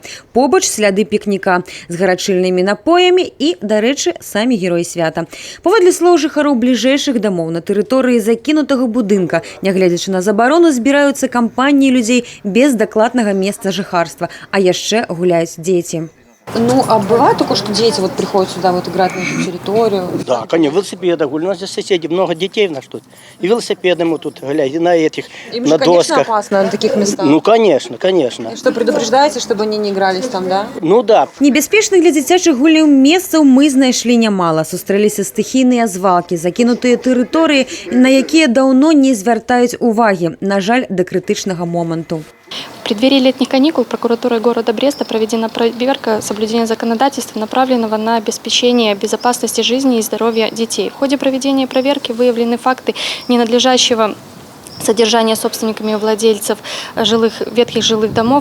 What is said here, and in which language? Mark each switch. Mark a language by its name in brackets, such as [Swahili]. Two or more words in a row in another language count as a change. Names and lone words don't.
[Belarusian] Побач сляды пікніка з гарачыльнымі напоямі і, дарэчы, самі героі свята. Паводле слоў жыхароў бліжэйшых дамоў на тэрыторыі закінутага будынка, нягледзячы на забарону, збіраюцца кампаніі людзей без дакладнага месца жыхарства, а яшчэ гуляюць дзеці. [Russian] Ну, а бывает такое, что дети вот приходят сюда вот играть на эту территорию? Да, конечно, велосипеды гуляют. У нас здесь соседи, много детей у нас тут. И велосипеды мы тут гуляем, и на этих, Им на же, конечно, досках. опасно на таких местах. Ну, конечно, конечно. И что, предупреждаете, чтобы они не игрались там, да? Ну, да. [Belarusian] Небяспечных для дзіцячых гуляў месцаў мы знайшлі нямала. Сустрэліся стыхійныя звалкі, закінутыя тэрыторыі, на якія даўно не звяртаюць увагі, на жаль, да крытычнага моманту. [Russian] В преддверии летних каникул прокуратурой города Бреста проведена проверка соблюдения законодательства, направленного на обеспечение безопасности жизни и здоровья детей. В ходе проведения проверки выявлены факты ненадлежащего содержания собственниками владельцев ветхих жилых домов.